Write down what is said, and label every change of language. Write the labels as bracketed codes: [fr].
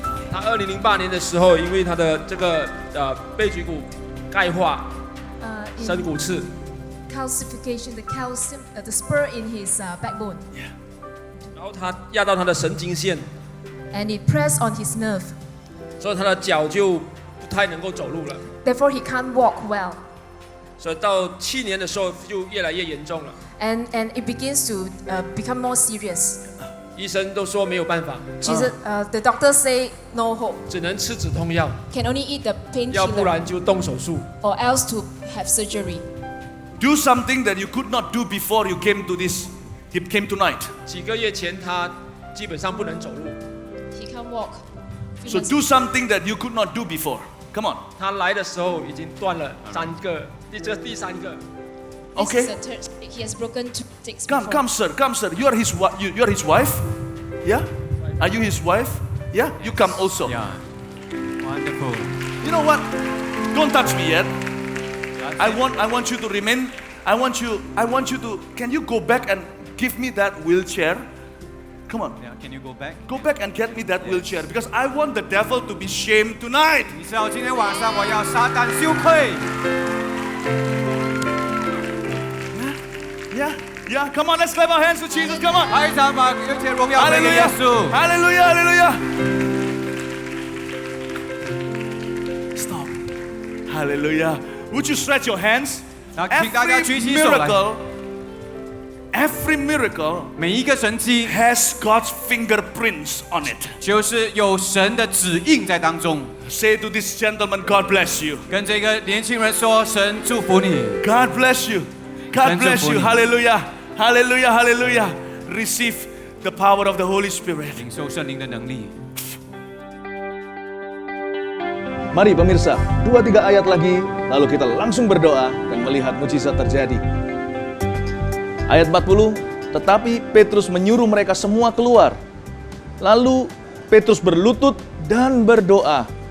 [zh] 他2008年的时候，因为他的这个背脊骨钙化、深骨刺， [en] calcification, the calcium, the spur in his backbone, [zh] 然后他压到他的神经线， [en] and it pressed on his nerve. [zh] 所以他的脚就不太能够走路了。 [en] Therefore, he can't walk well, [zh] 所以到7年的时候就越来越严重了， [en] and it begins to become more serious. [zh] 医生都说没有办法， [en] The doctors say no hope, [zh] 只能吃止痛药， [en] can only eat the [zh] 要不 [en] painkiller [zh] 然就动手术。 [en] or else to have surgery. Do something that you could not do before you came tonight. [zh] 几个月前他基本上不能走路， [en] He can't walk. So do something that you could not do before. Come on. [zh] 他来的时候已经断了3个，这第3个。 [en] This Okay. is the third. He has broken 2 sticks Come, before. come, sir. You are his wife? Yeah? Are you his wife? Yeah? You come also. Yeah. Wonderful. You know what? Don't touch me yet. I want you to remain. I want you to. Can you go back and give me that wheelchair? Come on. Yeah, can you go back? Go back and get me that wheelchair because I want the devil to be shamed tonight. [zh] 你知道今天晚上我要撒旦羞愧。 [en] Yeah? Yeah? Come on, let's clap our hands to Jesus. Come on. [zh] 拍掌把一切荣耀归给耶 [en] Hallelujah. [zh] 稣。 [en] Hallelujah. Hallelujah. Stop. Hallelujah. Would you stretch your hands? [zh] 那请大家举起手来。 [en] Every miracle [zh] 每一个神迹 [en] has God's fingerprints on it. [zh] 就是有神的指印在当中。 [en] Say to this gentleman, God bless you. [zh] 跟这个年轻人说：“神祝福你。 [en] God bless you. God bless you. Hallelujah. Hallelujah. Hallelujah. Receive the power of the Holy Spirit. [zh] 领受圣灵的能力。 [id] Mari pemirsa, 2-3 ayat lagi, lalu kita langsung berdoa dan melihat mujizat terjadi. Ayat 40, tetapi Petrus menyuruh mereka semua keluar. Lalu Petrus berlutut dan berdoa.